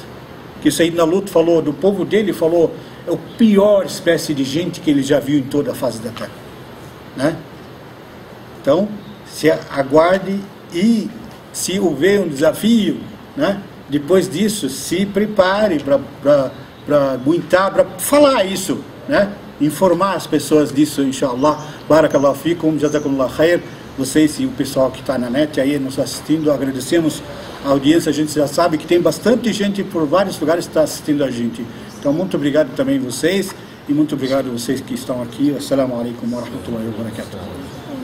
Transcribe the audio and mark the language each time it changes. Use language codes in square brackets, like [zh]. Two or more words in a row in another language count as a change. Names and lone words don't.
[pt] Que o Sayyidina Lut falou, do povo dele, falou, é o pior espécie de gente que ele já viu em toda a face da terra, né? Então, se aguarde, e se houver um desafio, né, depois disso, se prepare para aguentar, para falar isso, né? Informar as pessoas disso, inshallah. [ar] بارك الله فيكم، جزاكم الله خير. [pt] vocês e o pessoal que está na net aí nos assistindo. Agradecemos a audiência, a gente já sabe que tem bastante gente por vários lugares que está assistindo a gente. Então, muito obrigado também vocês, e muito obrigado a vocês que estão aqui. [ar] السلام عليكم ورحمة الله وبركاته.